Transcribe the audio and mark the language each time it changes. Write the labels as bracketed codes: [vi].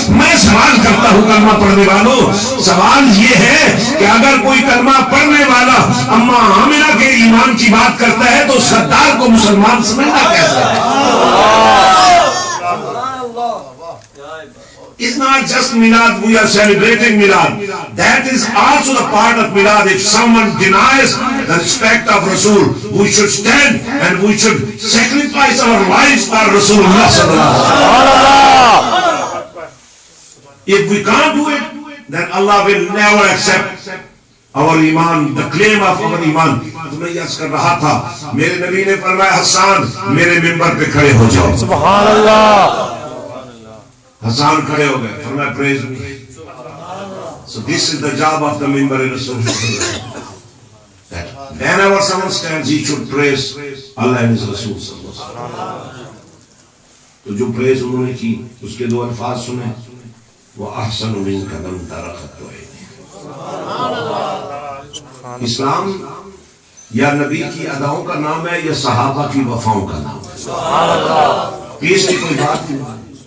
[ur] میں سوال کرتا ہوں کلمہ پڑھنے والوں، سوال یہ ہے کہ اگر کوئی کلمہ پڑھنے والا اما آمنہ کے ایمان کی بات کرتا ہے تو سردار کو مسلمان سمجھنا کیسا ہے؟ [en] It's not just Milad, we are celebrating Milad. That is also the part of Milad. If someone denies the respect of Rasul, we should stand and we should sacrifice our lives for Rasulullah sallallahu alaihi wasallam. If we can't do it, then Allah will never accept our iman, the claim of our iman. [ur] تمہیں یاد کر رہا تھا میرے نبی نے فرمایا حسان میرے ممبر پہ کھڑے ہو جاؤ. سبحان اللہ. حسان کھڑے ہو گئے. فرمایا [en] praise me. So this is the job of the member in Rasulullah. That whenever someone stands, he should praise Allah and His Rasul sallallahu alaihi wasallam. [ur] تو جو [en] praise [ur] انہوں نے کی اس کے دو الفاظ سنے وہ [ar] احسن منک لم تر خط عینی. [ur] اسلام یا نبی کی اداؤں کا نام ہے یا صحابہ کی وفاؤں کا نام ہے. پیش کی کوئی بات نہیں.